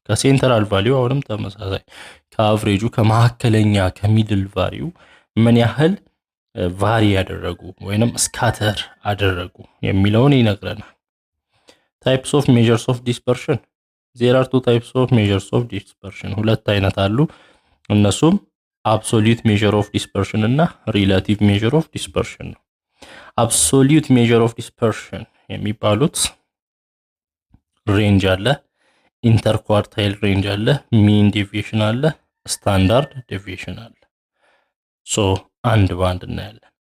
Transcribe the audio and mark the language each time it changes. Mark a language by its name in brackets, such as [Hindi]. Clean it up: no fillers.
[Amharic] ከሴንትራል ቫልዩ አሁንም ተመሳሳይ ከአቨሬጁ ከመሐከለኛ ከሚድል ቫልዩ ምን ያህል ቫሪ ያደረጉ ወይንም ስካተር አደረጉ የሚለውን ይነግረናል። [English] types of measures of dispersion. there are two types of measures of dispersion. [Amharic] ሁለት አይነት አሉ። እነሱም [English] absolute measure of dispersion [Amharic] እና [English] relative measure of dispersion [Amharic] ነው። absolute measure of dispersion የሚባሉት ሬንጅ አለ፣ ኢንተርኳርታይል ሬንጅ አለ፣ ሚን ዲቪዬሽን አለ፣ ስታንዳርድ ዲቪዬሽን አለ። ሶ አንድ ባንድ እናያለን።